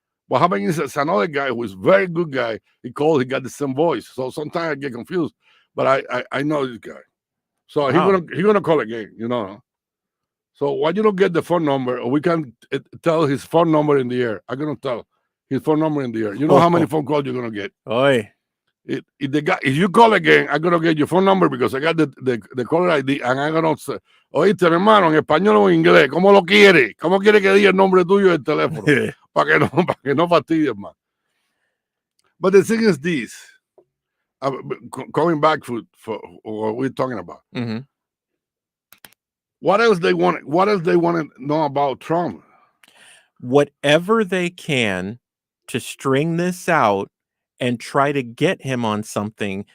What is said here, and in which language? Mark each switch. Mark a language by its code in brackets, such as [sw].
[en] What happened is it's another guy who is a very good guy. He got the same voice. So sometimes I get confused, but I know this guy. So Wow. he's gonna call again, you know. So why you don't get the phone number, or we can tell his phone number in the air. I'm gonna tell his phone number in the air. You know how many phone calls you're gonna get. Oy. If you call again, I'm gonna get your phone number because I got the caller ID, and I'm gonna say, [es] oíste, mi hermano, en español o en inglés, ¿cómo lo quiere? ¿Cómo quiere que diga el nombre tuyo del teléfono? para que no fastidies más. [en] But the thing is this, going back for what we're talking about. Mm-hmm. What else they want to know about Trump? Whatever they can to string this out and try to get him on something.